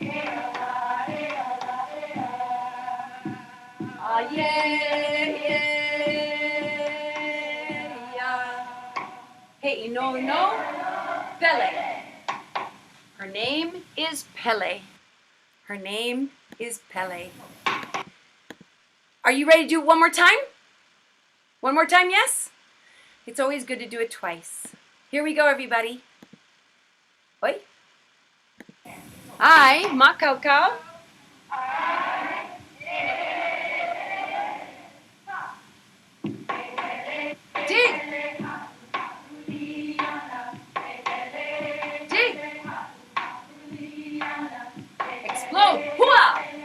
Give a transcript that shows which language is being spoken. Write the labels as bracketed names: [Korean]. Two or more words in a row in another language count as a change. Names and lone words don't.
[English] Hey, no, Pele. Her name is Pele. Her name is Pele. Are you ready to do it one more time? One more time, yes? It's always good to do it twice. Here we go, everybody. [Hawaiian] Oi. Ai, makaukau. [English] Dig. Dig. Explode. Hua.